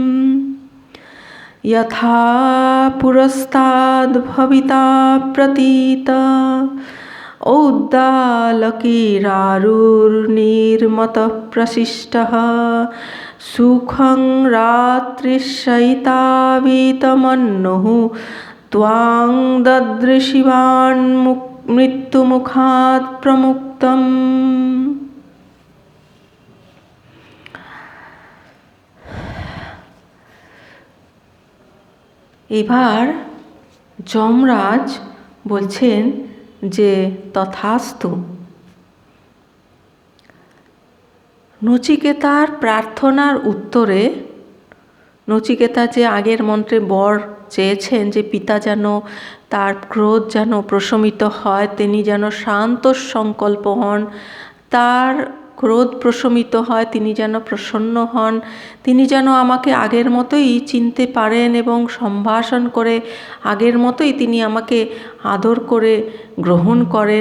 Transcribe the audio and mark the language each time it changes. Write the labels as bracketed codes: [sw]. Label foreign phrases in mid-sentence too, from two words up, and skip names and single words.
[sa] यथा पुरस्ताद् भविता प्रतीत औद्दालकीरारुर्निर्मतः प्रशिष्टः सुखं रात्रिशयितावीतमन्नुः त्वां ददृशिवान् मृत्युमुखात् प्रमुक्तम्। [bn] এবার যমরাজ বলছেন যে তথাস্তু। নচিকেতার প্রার্থনার উত্তরে নচিকেতা যে আগের মন্ত্রে বর চেয়েছেন যে পিতা যেন তার ক্রোধ যেন প্রশমিত হয়, তিনি যেন শান্ত সংকল্প হন, তার ক্রোধ প্রশমিত হয়, তিনি যেন প্রসন্ন হন, তিনি যেন আমাকে আগের মতোই চিনতে পারেন এবং সম্ভাষণ করে আগের মতোই তিনি আমাকে আদর করে গ্রহণ করেন।